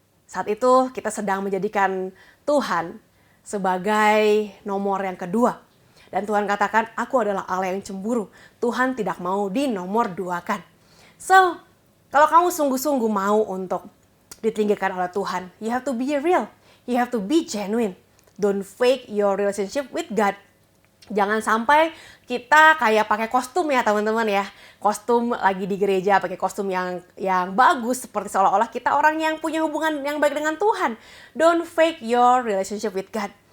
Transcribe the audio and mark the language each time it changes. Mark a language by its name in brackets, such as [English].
[Indonesian] Saat itu kita sedang menjadikan Tuhan sebagai nomor yang kedua. Dan Tuhan katakan, aku adalah Allah yang cemburu. Tuhan tidak mau dinomor duakan. So, kalau kamu sungguh-sungguh mau untuk ditinggikan oleh Tuhan, [English] you have to be real. You have to be genuine. Don't fake your relationship with God. [Indonesian] Jangan sampai kita kayak pakai kostum ya teman-teman ya. Kostum lagi di gereja, pakai kostum yang bagus. Seperti seolah-olah kita orang yang punya hubungan yang baik dengan Tuhan. [English] Don't fake your relationship with God.